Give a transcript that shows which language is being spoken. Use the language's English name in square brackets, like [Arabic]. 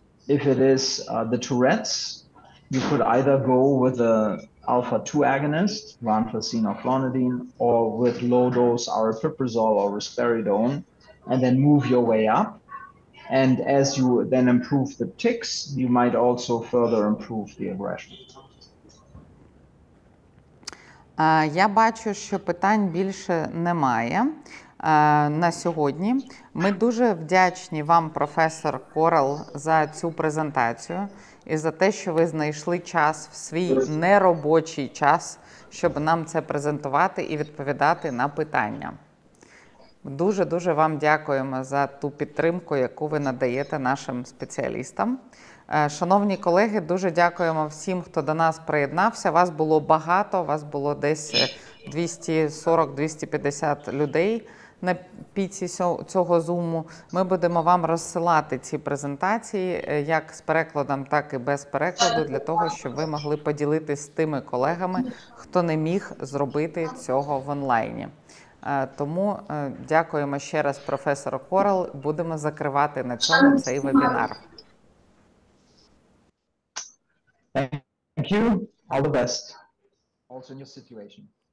[English] If it is the Tourette's, you could either go with a alpha-2 agonist, ranfacine or clonidine, or with low-dose aripiprazole or risperidone, and then move your way up. And as you then improve the tics, you might also further improve the aggression. [Ukrainian] Я бачу, що питань більше немає на сьогодні. Ми дуже вдячні вам, професор Correll, за цю презентацію і за те, що ви знайшли час в свій неробочий час, щоб нам це презентувати і відповідати на питання. Дуже-дуже вам дякуємо за ту підтримку, яку ви надаєте нашим спеціалістам. Шановні колеги, дуже дякуємо всім, хто до нас приєднався. Вас було багато, вас було десь 240-250 людей. на піці цього зуму. Ми будемо вам розсилати ці презентації як з перекладом, так і без перекладу, для того, щоб ви могли поділитися з тими колегами, хто не міг зробити цього в онлайні. Тому дякуємо ще раз професору Correll. Будемо закривати на цьому цей вебінар. [English] Thank you. All the best. Also in your situation.